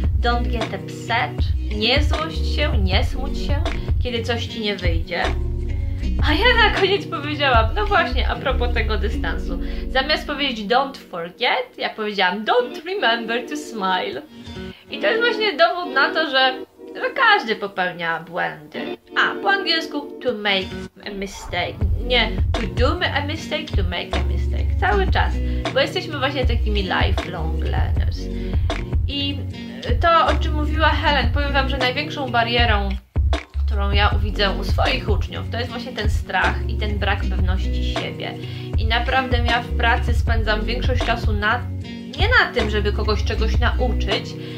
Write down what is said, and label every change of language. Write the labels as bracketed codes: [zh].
[en] Don't get upset, [pl] nie złość się, nie smuć się, kiedy coś Ci nie wyjdzie. A ja na koniec powiedziałam, no właśnie, a propos tego dystansu. Zamiast powiedzieć [en] don't forget, [pl] ja powiedziałam [en] don't remember to smile. [pl] I to jest właśnie dowód na to, że każdy popełnia błędy. A, po angielsku [en] to make a mistake. [pl] Nie [en] to do a mistake, to make a mistake. [pl] Cały czas, bo jesteśmy właśnie takimi [en] lifelong learners. [pl] I to, o czym mówiła Helen, powiem Wam, że największą barierą, którą ja widzę u swoich uczniów, to jest właśnie ten strach i ten brak pewności siebie. I naprawdę ja w pracy spędzam większość czasu nie na tym, żeby kogoś czegoś nauczyć,